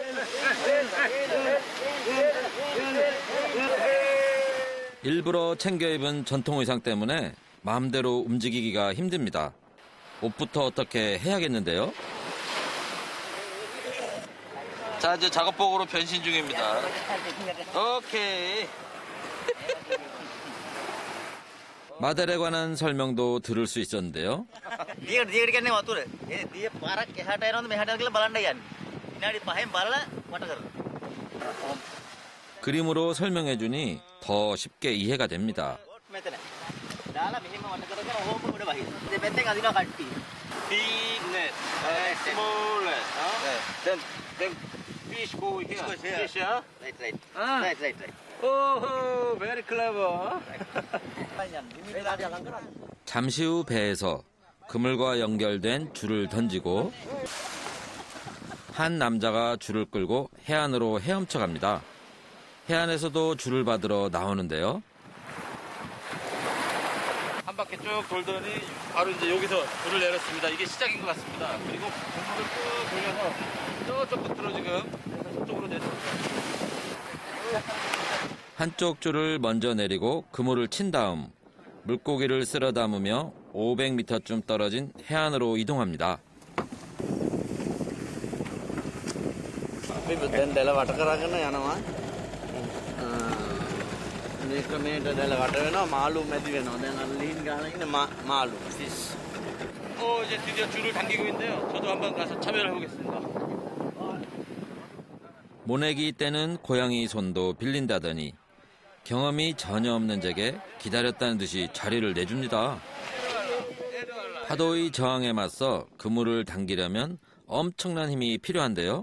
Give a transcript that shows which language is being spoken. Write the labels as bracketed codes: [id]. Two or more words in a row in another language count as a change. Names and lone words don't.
[ko] 일부러 챙겨 입은 전통 의상 때문에 마음대로 움직이기가 힘듭니다. 옷부터 어떻게 해야겠는데요. 자, 이제 작업복으로 변신 중입니다. 오케이. 마델에 관한 설명도 들을 수 있었는데요. [si] දිගට කියන්නේ වතුර. ඒ දිය පාරක් එහාට යනවද මෙහාට යනවද කියලා බලන්න යන්නේ. විනාඩි 5න් බලලා වට කරනවා. [ko] 그림으로 설명해주니 더 쉽게 이해가 됩니다. [si] මෙතන. දාලා මෙහෙම වට කරගෙන ඕම උඩ වහින්න. දෙපැත්තෙන් අදිනවා කට්ටිය. [en] Big net, small net. Then fish go here. Fish, huh? right right. Ah. right. Oh, very clever. [ko] 잠시 후 배에서 그물과 연결된 줄을 던지고 한 남자가 줄을 끌고 해안으로 헤엄쳐 갑니다. 해안에서도 줄을 받으러 나오는데요. 한 바퀴 쭉 돌더니 바로 이제 여기서 불을 내렸습니다. 이게 시작인 것 같습니다. 그리고 고무를 쭉 돌려서 저쪽 끝으로 지금 저쪽으로 내렸습니다. 한쪽 줄을 먼저 내리고 그물을 친 다음 물고기를 쓸어 담으며 500m쯤 떨어진 해안으로 이동합니다. [si] අපි දැන් දැල වට කරගෙන යනවා. මේක මේට දැල වට වෙනවා මාළු මැදි වෙනවා. දැන් අර ලීන් ගහලා ඉන්නේ මාළු fish. [ko] 이제 드디어 줄을 당기고 있는데요. 저도 한번 가서 참여를 해보겠습니다. 모내기 때는 고양이 손도 빌린다더니 경험이 전혀 없는 제게 기다렸다는 듯이 자리를 내줍니다. 파도의 저항에 맞서 그물을 당기려면 엄청난 힘이 필요한데요.